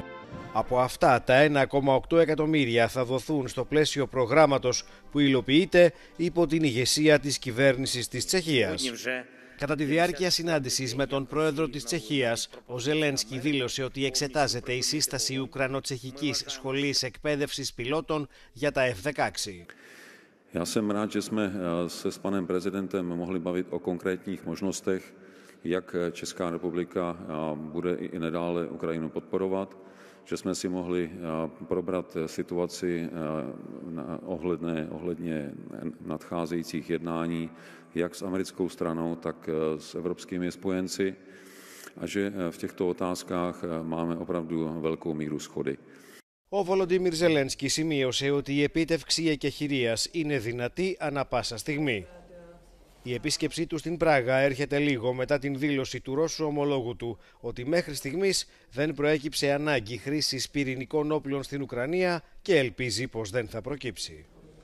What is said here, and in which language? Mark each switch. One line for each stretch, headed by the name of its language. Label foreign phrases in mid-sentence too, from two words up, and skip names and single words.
Greek: Από αυτά τα 1,8 εκατομμύρια θα δοθούν στο πλαίσιο προγράμματος που υλοποιείται υπό την ηγεσία της κυβέρνησης της Τσεχίας. Κατά τη διάρκεια συνάντησης με τον πρόεδρο της Τσεχίας, ο Ζελένσκι δήλωσε ότι εξετάζεται η σύσταση Ουκρανο-Τσεχικής Σχολής Εκπαίδευσης Πιλότων για τα F-16.
Czech: Já jsem rád, že jsme se s panem prezidentem mohli bavit o konkrétních možnostech, jak Česká republika bude i nadále Ukrajinu podporovat, že jsme si mohli probrat situaci ohledně nadcházejících jednání jak s americkou stranou, tak s evropskými spojenci a že v těchto otázkách máme opravdu velkou míru shody.
Greek: Ο Βολοντίμιρ Ζελένσκι σημείωσε ότι η επίτευξη εκεχηρίας είναι δυνατή ανά πάσα στιγμή. Η επίσκεψή του στην Πράγα έρχεται λίγο μετά την δήλωση του Ρώσου ομολόγου του ότι μέχρι στιγμής δεν προέκυψε ανάγκη χρήσης πυρηνικών όπλων στην Ουκρανία και ελπίζει πως δεν θα προκύψει.